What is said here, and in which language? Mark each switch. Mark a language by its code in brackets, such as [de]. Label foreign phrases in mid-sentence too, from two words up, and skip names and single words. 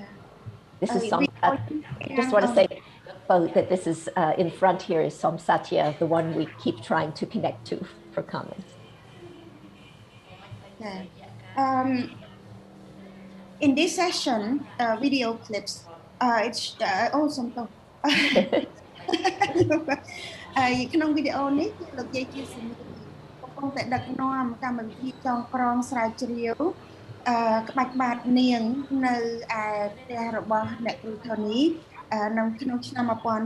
[en] This is some, I just want to say that this is in front here is Som Satya, the one we keep trying to connect to for comments. Yeah. In this session, video clips, it's awesome. [km] ក្នុងវីដេអូនេះគឺលោកយាយជាសមីកំពុងតែដឹកនាំកម្មវិធីចងក្រងស្រាវជ្រាវក្បាច់បាតនាងនៅឯផ្ទះរបស់អ្នកគ្រូថូនីនៅក្នុងឆ្នាំ1990